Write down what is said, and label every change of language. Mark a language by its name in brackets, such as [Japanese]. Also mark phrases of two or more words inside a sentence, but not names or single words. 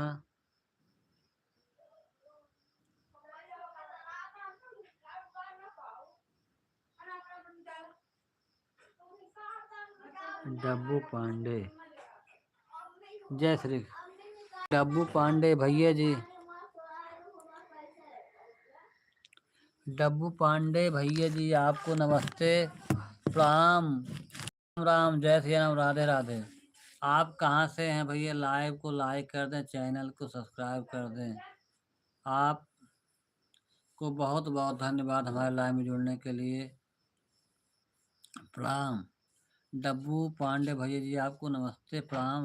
[Hindi] डब्बू पांडे, जय श्री डब्बू पांडे भैया जी, डब्बू पांडे भैया जी आपको नमस्ते प्रणाम। राम राम, जय श्री राम, राधे राधे। आप कहाँ से हैं भैया? लाइव को लाइक कर दें, चैनल को सब्सक्राइब कर दें। आपको बहुत बहुत धन्यवाद हमारे लाइव में जुड़ने के लिए। प्रणाम। डब्बू पांडे भैया जी आपको नमस्ते प्रणाम।